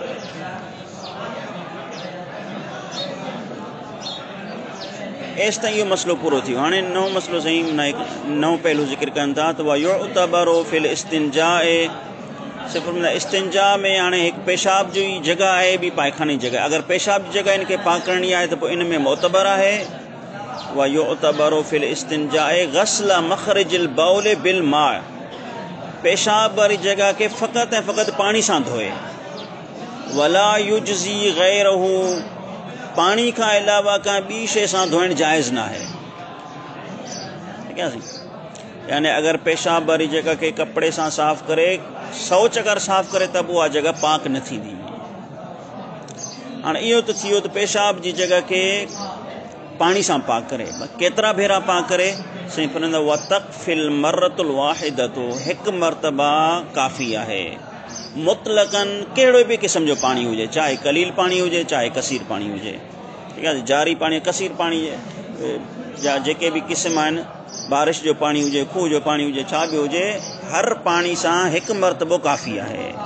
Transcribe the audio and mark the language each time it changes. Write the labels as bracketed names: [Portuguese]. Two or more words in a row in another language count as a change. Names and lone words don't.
[Sindhi] एसि ताईं इहो मसइलो पूरो थियो। हाणे नओं मसइलो साईं हिकु नओं पहलू ज़िक्र कनि था त [Arabic] ويعتبر في الاستنجاء [Sindhi] सिर्फ़ु इस्तिंजा में हाणे हिकु पेशाब जी जॻह आहे ॿी पायखाने जी जॻह। अगरि पेशाब जी जॻह इनखे पाक करणी आहे त पोइ इन में मोतबर आहे। [Arabic] ويعتبر في الاستنجاء غسل مخرج البول بالماء, [Sindhi] पेशाब वारी जॻह खे फ़क़त ऐं फ़क़त पाणी सां धोए। [Arabic] ولا يجزي غيره, [Sindhi] पाणी खां अलावा का ॿी शइ सां धोइणु जाइज़ न आहे। ठीकु आहे साईं। यानी अगर पेशाब वारी जगह के कपड़े से साफ़ करे 100 चकर साफ़ करे तब वो जगह पाक न थींदी। हाँ यो तो थियो तो पेशाब की जगह के पानी से पाक करे केतरा भेरा पाक करे सही फरमाईंदा [Arabic] وتكفي المرة الواحدة [Sindhi] एक मरतबा काफ़ी है मुतलकन कहिड़ो भी किस्म जो पानी हुए चाहे कलील पानी हुए चाहे कसीर पानी हुए ठीक है जारी पानी कसीर पानी या जेके भी किस्म आहिनि बारिश जो पानी हुए खूह जो पानी हुए छा भी हुए हर पानी से एक मरतबो काफ़ी है।